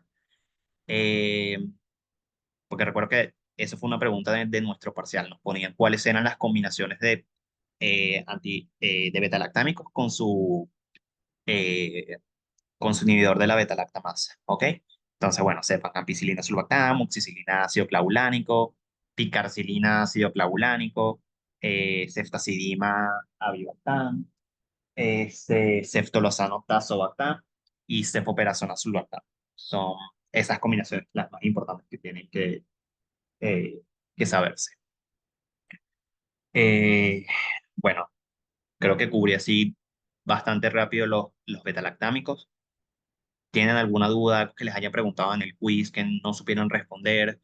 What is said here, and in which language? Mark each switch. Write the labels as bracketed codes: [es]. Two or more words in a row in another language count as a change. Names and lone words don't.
[es] Eh, Porque recuerdo que eso fue una pregunta de nuestro parcial. Nos ponían cuáles eran las combinaciones de betalactámicos eh, con su inhibidor de la betalactamasa. ¿Ok? Entonces, bueno, sepan ampicilina, sulbactam, muxicilina, ácido clavulánico, picarcilina, ácido clavulánico, ceftazidima, avibactam, ceftolozano, tazobactam y cefoperazona, sulbactam. Son esas combinaciones las más importantes que tienen eh, que saberse. Eh, bueno, creo que cubrí así bastante rápido los betalactámicos. ¿Tienen alguna duda que les haya preguntado en el quiz que no supieron responder?